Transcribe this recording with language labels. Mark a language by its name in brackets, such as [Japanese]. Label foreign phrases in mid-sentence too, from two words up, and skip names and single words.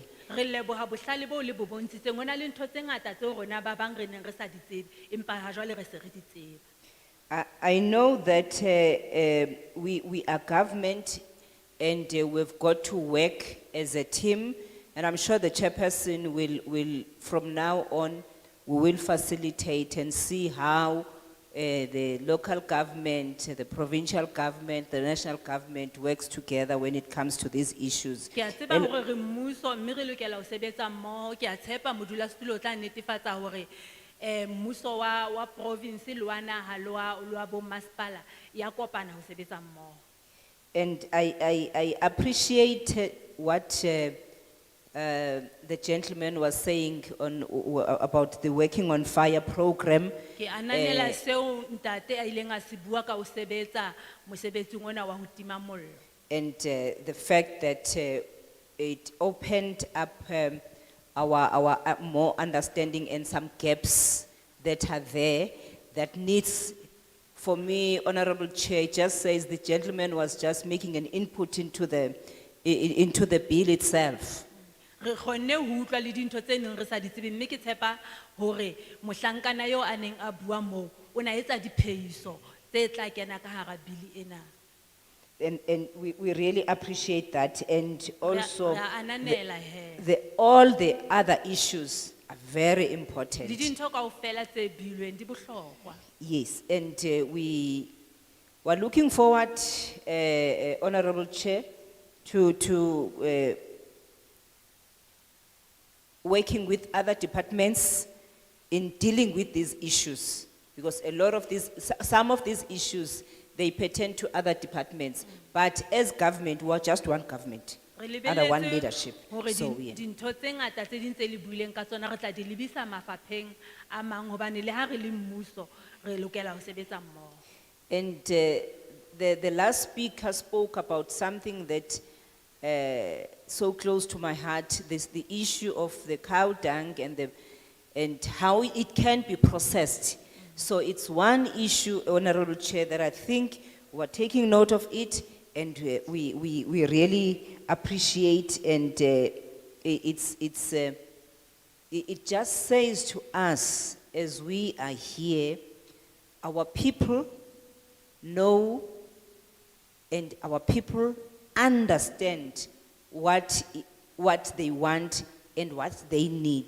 [Southern Sotho] Re leboha bohlale boo le bo bontshitseng. Ho na le ntho tse ngata tseo rona ba bang re neng re sa di tsebe, empa ha jwale re se re di tseba. [English] I know that we are government and we've got to work as a team, and I'm sure the chairperson will from now on, we will facilitate and see how the local government, the provincial government, the national government works together when it comes to these issues. [Southern Sotho] Ke a tseba And- hore re mmuso mme re lokela ho sebetsa mmoho. Ke a tshepa modulasetulo o tla netefatsa hore mmuso wa province le wa naha le wa bo masepala ya kopana ho sebetsa mmoho. [English] And I appreciate what the gentleman was saying about the Working on Fire program. [Southern Sotho] Ke ananela seo ntate a ileng a se bua ka ho sebetsa mosebetsing ona wa ho tima mollo. [English] And the fact that it opened up our more understanding and some gaps that are there that needs, for me, Honorable Chair, it just says the gentleman was just making an input into the bill itself. [Southern Sotho] Re kgonne ho utlwa le dintho tse neng re sa di tsebe, mme ke tshepa hore mohlankana yo a neng a bua moo o na etsa diphehiso tse tla kena ka hara bili ena. [English] And we really appreciate that, and also [Southern Sotho] Re a ananela he. [English] all the other issues are very important. [Southern Sotho] Le dintho kaofela tse bilweng di bohlokwa. [English] Yes, and we were looking forward, Honorable Chair, to working with other departments in dealing with these issues, because a lot of some of these issues, they pertain to other departments. But as government, we are just one government, [Southern Sotho] Re [English] under one [Southern Sotho] lebelletse [English] leadership. [Southern Sotho] hore [English] So [Southern Sotho] di- [English] we are. [Southern Sotho] dintho tse ngata tse ding tse le buileng ka tsona re tla di lebisa mafapheng a mang hobane le ha re le mmuso re lokela ho sebetsa mmoho. [English] And the last speaker spoke about something that so close to my heart, this the issue of the cow dung and how it can be processed. So it's one issue, Honorable Chair, that I think we're taking note of it, and we really appreciate, and it just says to us as we are here our people know and our people understand what they want and what they need.